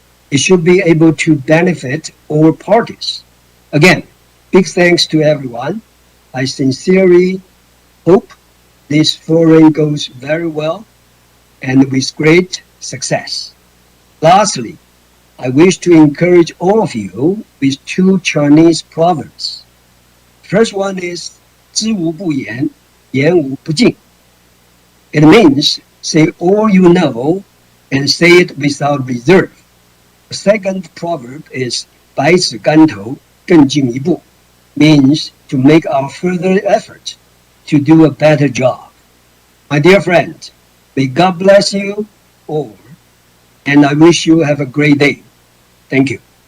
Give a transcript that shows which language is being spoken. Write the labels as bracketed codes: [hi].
[en] It should be able to benefit all parties. Again, big thanks to everyone. I sincerely hope this forum goes very well and with great success. Lastly, I wish to encourage all of you with 2 Chinese proverbs. First one is [zh] 知无不言，言无不尽. [en] It means say all you know and say it without reserve. The second proverb is [zh] 百尺竿头，更进一步, [en] means to make our further effort to do a better job. My dear friend, may God bless you all, and I wish you have a great day. Thank you.